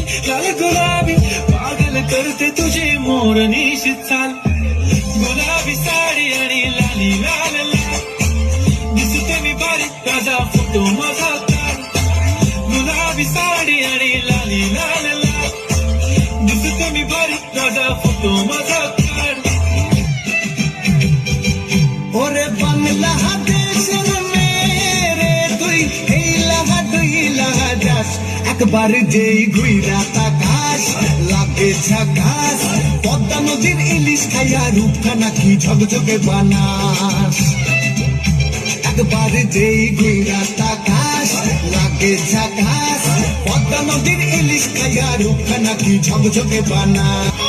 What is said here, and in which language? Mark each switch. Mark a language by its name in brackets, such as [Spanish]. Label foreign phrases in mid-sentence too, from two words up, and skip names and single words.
[Marathi] चाल गुलाबी पागल करते तुझे मोरनीश चाल गुलाबी साडी आणि लाली लाल लाल दिसते मी बारीक ताजा फोटो माझा काढ गुलाबी साडी आणि लाली लाल लाल दिसते मी बारीक ताजा फोटो माझा काढ [Hindi] ओरे बांग्लादेश मेरे [Bangla] তুই এই লাগা যাস একবার যেই ঘুইরা তাকাস লাগে ঝাকাস পদ্মা নদীর ইলিশ খাইয়া রূপখানা কি ঝকঝকে বানাস একবার যেই ঘুইরা তাকাস লাগে ঝাকাস পদ্মা নদীর ইলিশ খাইয়া রূপখানা কি ঝকঝকে বানাস